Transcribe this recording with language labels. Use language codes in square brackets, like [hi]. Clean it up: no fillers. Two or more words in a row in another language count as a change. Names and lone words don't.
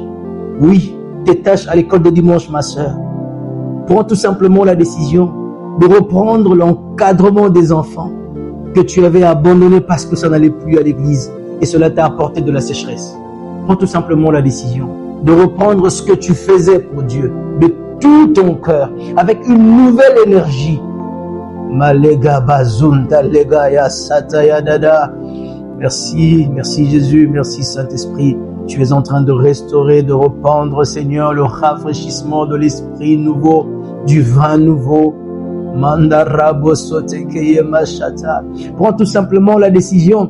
[fr] Oui, tes tâches à l'école de dimanche, ma sœur. Prends tout simplement la décision de reprendre l'encadrement des enfants que tu avais abandonné parce que ça n'allait plus à l'église et cela t'a apporté de la sécheresse. Prends tout simplement la décision de reprendre ce que tu faisais pour Dieu de tout ton cœur avec une nouvelle énergie. Malega bazunta lega ya sataya dada. Merci, merci Jésus, merci Saint-Esprit. Tu es en train de restaurer, de reprendre, Seigneur, le rafraîchissement de l'esprit nouveau, du vin nouveau. Prends tout simplement la décision.